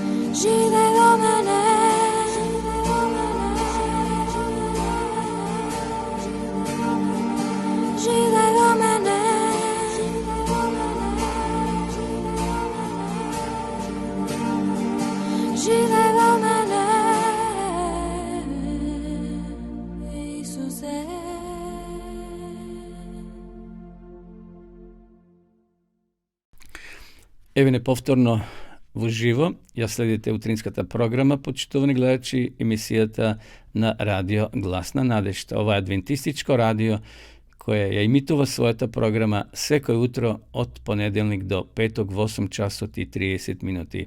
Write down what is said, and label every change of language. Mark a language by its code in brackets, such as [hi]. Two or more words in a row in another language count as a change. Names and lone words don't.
[mk] живе во мене, живе во мене, живе во мене, Исусе. Еве неповторно во живо ја следите утринската програма, почитувани гледачи, емисијата на радио Глас на надежта. Ова е адвентистичко радио koje ја имитува својата програма секој утро од понеделник до петок во 8 часот и 30 минути.